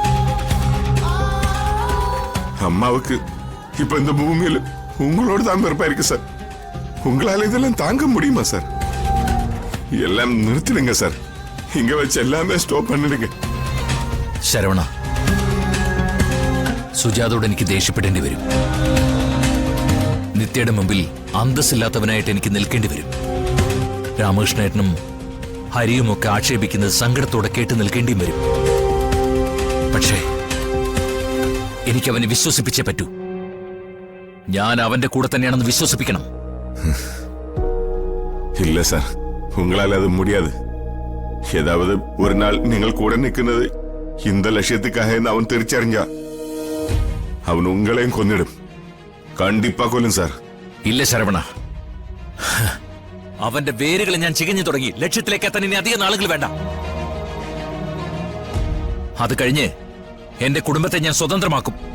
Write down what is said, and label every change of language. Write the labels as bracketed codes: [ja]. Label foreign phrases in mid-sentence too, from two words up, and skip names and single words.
[ta] அம்மாவுக்கு இப்ப இந்த பூமியில உங்களோட தான் பிறப்பா இருக்கு சார். உங்களால இதெல்லாம் தாங்க முடியுமா சார்? எல்லாம் நிறுத்திடுங்க சார். இங்க வச்சு எல்லாமே സ്റ്റോപ്പ് பண்ணிடுங்க. [ml] ശരവണ, സുജാതയോട് എനിക്ക് ദേഷ്യപ്പെടേണ്ടി വരും. നിത്യയുടെ മുമ്പിൽ അന്തസ്സില്ലാത്തവനായിട്ട് എനിക്ക് നിൽക്കേണ്ടി വരും. രാമകൃഷ്ണേട്ടനും ഹരിയുമൊക്കെ ആക്ഷേപിക്കുന്നത് സങ്കടത്തോടെ കേട്ട് നിൽക്കേണ്ടിയും വരും. പക്ഷേ എനിക്കവനെ വിശ്വസിപ്പിച്ചേ പറ്റൂ. ഞാൻ അവന്റെ കൂടെ തന്നെയാണെന്ന് വിശ്വസിപ്പിക്കണം. [ta] இல்ல சார், உங்களால அது முடியாது. ஏதாவது ஒரு நாள் நீங்கள் கூட நிற்கிறது இந்த லட்சியத்துக்காக அவன் திரிச்சறிஞ்சா அவன் உங்களையும் கொன்னிடும். [ml] കണ്ടിപ്പാ കൊല്ലും സാർ. ഇല്ല ശരവണ, അവന്റെ വേരുകളെ ഞാൻ ചികഞ്ഞു തുടങ്ങി. ലക്ഷ്യത്തിലേക്ക് എത്താൻ ഇനി അധികം നാളുകൾ വേണ്ട. അത് കഴിഞ്ഞ് എന്റെ കുടുംബത്തെ ഞാൻ സ്വതന്ത്രമാക്കും.